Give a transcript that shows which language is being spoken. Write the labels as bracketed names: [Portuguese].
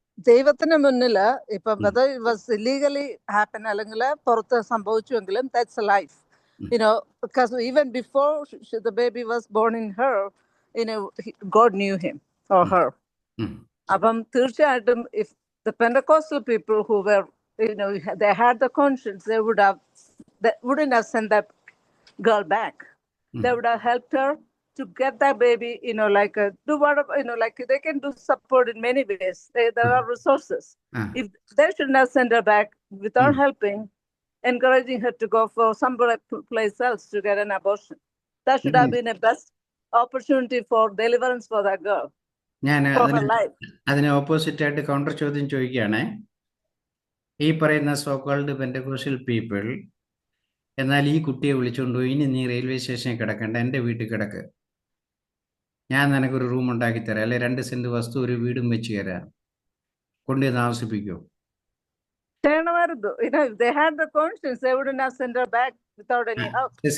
[Malayalam] ദൈവത്തിന് മുന്നിൽ ഇപ്പം [English] whether it was illegally happen [Malayalam] അല്ലെങ്കിൽ പുറത്ത് സംഭവിച്ചുവെങ്കിലും [English] That's a life. Because even before the baby was born in her, God knew him or her. [Malayalam] അപ്പം തീർച്ചയായിട്ടും [English] if the Pentecostal people who were, they had the conscience, they wouldn't have sent that girl back. They would have helped her to get that baby, do whatever, like they can do support in many ways. There are resources. If they shouldn't have sent her back without helping, encouraging her to go for some place else to get an abortion. That should have been a best opportunity for deliverance for that girl. [Malayalam] ഞാൻ അതിന് opposite ആയിട്ട് counter ചോദ്യം ചോദിക്കുകയാണേ. ഈ പറയുന്ന [English] so called Pentecostal people [Malayalam] എന്നാൽ ഈ കുട്ടിയെ വിളിച്ചുകൊണ്ടുപോയി, ഇനി നീ റെയിൽവേ സ്റ്റേഷനിൽ കിടക്കണ്ട, എൻ്റെ വീട്ടിൽ കിടക്ക്, ഞാൻ നിനക്കൊരു റൂം ഉണ്ടാക്കി തരാം, അല്ലെ 2 സെന്റ് വസ്തു ഒരു വീടും വെച്ച് തരാം, കൊണ്ടുപോയി താമസിപ്പിക്കൂ. ചെയ്യണമായിരുന്നു. പോകരുത്. [English] If they had the conscience, they wouldn't have sent her back without any help.